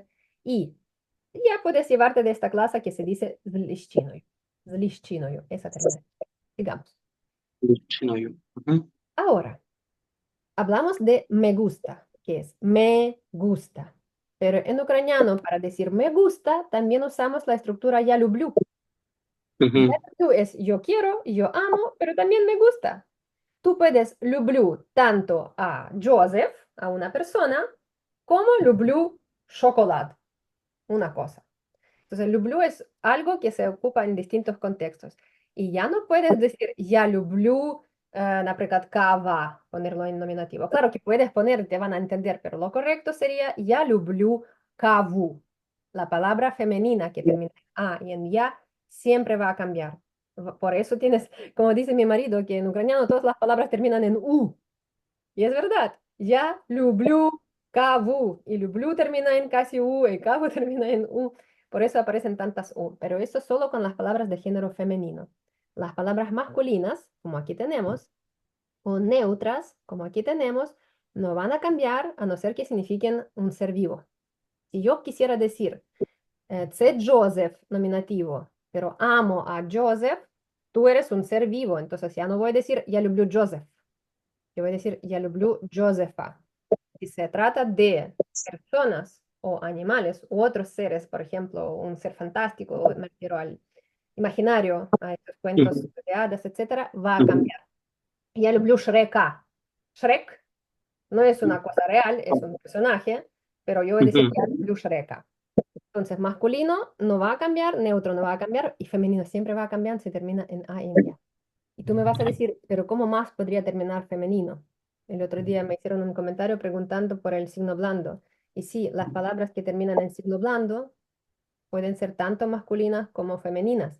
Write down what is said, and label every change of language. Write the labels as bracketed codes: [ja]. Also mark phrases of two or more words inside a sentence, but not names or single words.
[es] Y ya puedes llevarte de esta clase que se dice zliščinoju. Zliščinoju, esa terminación. Digamos. Ujú. Ahora, hablamos de me gusta, que es me gusta. Pero en ucraniano, para decir me gusta, también usamos la estructura [uk] я люблю. Ujú. Я люблю [es] es yo quiero, yo amo, pero también me gusta. Tú puedes люблю tanto a Joseph, a una persona, como [uk] люблю шоколад, [es] una cosa. Entonces, люблю es algo que se ocupa en distintos contextos. Y ya no puedes decir [uk] я люблю, наприклад, кава, [es] ponerlo en nominativo. Claro que puedes poner, te van a entender, pero lo correcto sería [uk] я люблю каву. [es] La palabra femenina que termina en A y en ya siempre va a cambiar. Por eso tienes, como dice mi marido, que en ucraniano todas las palabras terminan en U. Y es verdad. [uk] Я люблю каву. [es] Y люблю termina en casi U, y каву termina en U. Por eso aparecen tantas U. Pero eso solo con las palabras de género femenino. Las palabras masculinas, como aquí tenemos, o neutras, como aquí tenemos, no van a cambiar a no ser que signifiquen un ser vivo. Si yo quisiera decir, це Joseph, nominativo, pero amo a Joseph, tú eres un ser vivo. Entonces ya no voy a decir, [uk] я люблю Joseph. [es] Yo voy a decir, [uk] я люблю Josefa. [es] Si se trata de personas o animales u otros seres, por ejemplo, un ser fantástico, me refiero al imaginario, a estos cuentos de hadas, etcétera, va a cambiar. [uk] Я люблю Shreka. [es] Shrek no es una cosa real, es un personaje, pero yo voy a decir, Ujú. [uk] я люблю Shreka. [es] Entonces, masculino no va a cambiar, neutro no va a cambiar, y femenino siempre va a cambiar, se termina en A y en ya. Y tú me vas a decir, pero ¿cómo más podría terminar femenino? El otro día me hicieron un comentario preguntando por el signo blando. Y sí, las palabras que terminan en signo blando pueden ser tanto masculinas como femeninas.